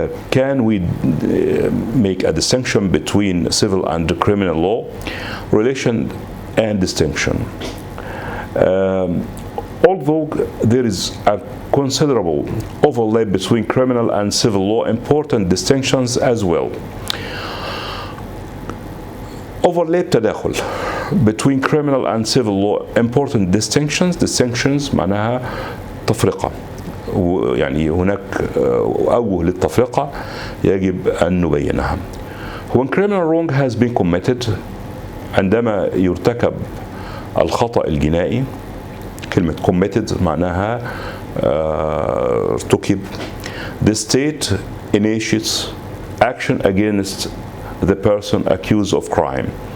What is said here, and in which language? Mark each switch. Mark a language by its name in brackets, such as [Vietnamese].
[English] Can we make a distinction between civil and the criminal law? Relation and distinction. Although there is a considerable overlap between criminal and civil law, important distinctions as well. [Arabic] Overlap تداخل [English] between criminal and civil law important distinctions [Arabic] معناها تفرقة يعني هناك أوجه للتفرقة يجب أن نبينها. [English] When criminal wrong has been committed [Arabic] عندما يرتكب الخطأ الجنائي كلمة [English] committed [Arabic] معناها ارتكب [English] the state initiates action against the person accused of crime.